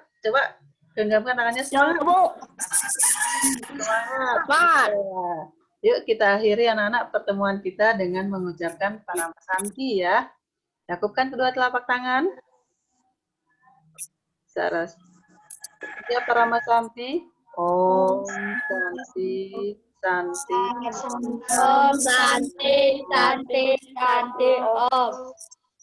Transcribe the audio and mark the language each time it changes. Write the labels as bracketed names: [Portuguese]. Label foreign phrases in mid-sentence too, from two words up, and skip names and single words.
[Indonesian] Coba genggamkan tangannya semangat. Semangat. Yuk kita akhiri anak-anak pertemuan kita dengan mengucapkan Paramasanti ya. Yakupkan kedua telapak tangan. Saras. Ya Paramasanti. [Sanskrit] Om Santi Santi. Om Santi, Santi, Santi, Om.